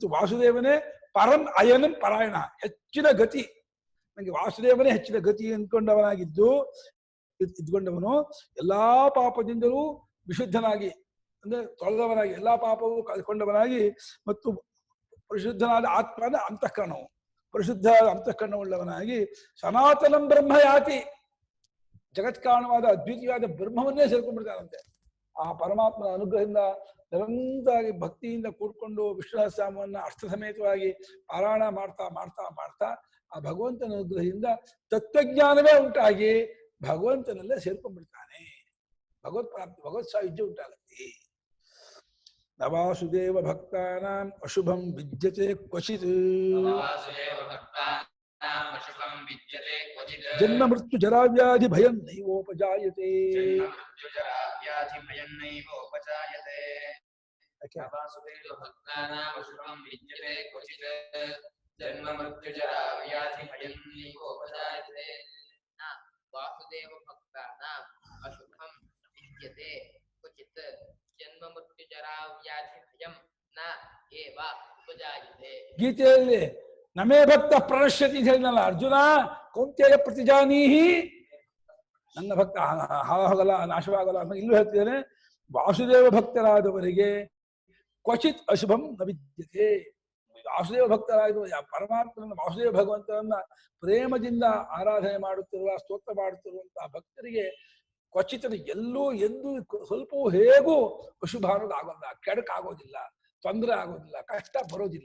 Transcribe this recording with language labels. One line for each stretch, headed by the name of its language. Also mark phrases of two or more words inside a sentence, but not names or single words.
Kannada: ವಾಸುದೇವನೇ
Sanskrit: ಪರಂ ಅಯನಂ
Kannada: ಪರಾಯಣ, ಹೆಚ್ಚಿನ ಗತಿ, ನನಗೆ ವಾಸುದೇವನೇ ಹೆಚ್ಚಿನ ಗತಿ ಅಂದ್ಕೊಂಡವನಾಗಿದ್ದು ಇದ್ಕೊಂಡವನು ಎಲ್ಲಾ ಪಾಪದಿಂದಲೂ ವಿಶುದ್ಧನಾಗಿ ಅಂದ್ರೆ ತೊಳೆದವನಾಗಿ ಎಲ್ಲಾ ಪಾಪವೂ ಕಳ್ಕೊಂಡವನಾಗಿ ಮತ್ತು ಪರಿಶುದ್ಧನಾದ ಆತ್ಮನ ಅಂತಃಕರಣವು ಪರಿಶುದ್ಧ ಅಂತಃಕರಣವುಳ್ಳವನಾಗಿ
Sanskrit: ಸನಾತನಂ ಬ್ರಹ್ಮ ಯಾತಿ
Kannada: ಜಗತ್ಕಾರಣವಾದ ಅದ್ವಿತೀಯವಾದ ಬ್ರಹ್ಮವನ್ನೇ ಸೇರ್ಕೊಂಡ್ಬಿಡ್ತಾನಂತೆ. ಆ ಪರಮಾತ್ಮನ ಅನುಗ್ರಹದಿಂದ ನಿರಂತರವಾಗಿ ಭಕ್ತಿಯಿಂದ ಕೂಡ್ಕೊಂಡು ವಿಷ್ಣು ಸಹಸ್ರನಾಮವನ್ನ ಅರ್ಥ ಸಮೇತವಾಗಿ ಪಾರಾಯಣ ಮಾಡ್ತಾ ಮಾಡ್ತಾ ಮಾಡ್ತಾ ಆ ಭಗವಂತನ ಅನುಗ್ರಹದಿಂದ ತತ್ವಜ್ಞಾನವೇ ಉಂಟಾಗಿ ಭಗವಂತನಲ್ಲೇ ಸೇರ್ಕೊಂಡ್ಬಿಡ್ತಾನೆ. ಭಗವತ್ ಪ್ರಾಪ್ತಿ ಭಗವತ್ ಸಾಯುಜ್ಯ ಉಂಟಾಗತ್ತೆ.
Sanskrit: ನವಾಸುದೇವ ಭಕ್ತಾನಾಂ ಅಶುಭಂ ವಿದ್ಯತೆ ಕ್ವಚಿತ್ ಜನ್ಮ ಮೃತ್ಯು ಜರಾವ್ಯಾಧಿ ಭಯಂ ನೈವೋಪಜಾಯತೆ. ವಾಸುದೇವ ಭಕ್ತಾನಾಂ ಅಶುಭಂ ವಿದ್ಯತೆ ಕ್ವಚಿತ್ ಜನ್ಮ ಮೃತ್ಯು ಜರಾ ವ್ಯಾಧಿ ಭಯಂ ನ ಏವ ಉಪಜಾಯತೆ.
Kannada: ಗೀತೆಯಲ್ಲಿ
Sanskrit: ನಮೇ ಭಕ್ತ ಪ್ರಣಶ್ಯತಿ
Kannada: ಅಂತ ಹೇಳಿದ್ನಲ್ಲ ಅರ್ಜುನ,
Sanskrit: ಕೌಂತ್ಯಯ ಪ್ರತಿಜಾನೀಹಿ,
Kannada: ನನ್ನ ಭಕ್ತ ಹಾಳಾಗಲ್ಲ ನಾಶವಾಗಲ್ಲ ಅಂತ ಇಲ್ಲೂ ಹೇಳ್ತಿದ್ದೇನೆ. ವಾಸುದೇವ ಭಕ್ತರಾದವರಿಗೆ ಕ್ವಚಿತ್
Sanskrit: ಅಶುಭಂ ನ ವಿದ್ಯತೆ.
Kannada: ವಾಸುದೇವ ಭಕ್ತರಾದ ಪರಮಾತ್ಮನ ವಾಸುದೇವ ಭಗವಂತನನ್ನ ಪ್ರೇಮದಿಂದ ಆರಾಧನೆ ಮಾಡುತ್ತಿರುವ ಸ್ತೋತ್ರ ಮಾಡುತ್ತಿರುವಂತಹ ಭಕ್ತರಿಗೆ ಕ್ವಚಿತ್ ಎಲ್ಲೂ ಎಂದು ಸ್ವಲ್ಪವೂ ಹೇಗೂ ಅಶುಭ ಅನ್ನೋದು ಆಗೋಲ್ಲ, ಕೆಡಕಾಗೋದಿಲ್ಲ, ತೊಂದರೆ ಆಗೋದಿಲ್ಲ, ಕಷ್ಟ ಬರೋದಿಲ್ಲ.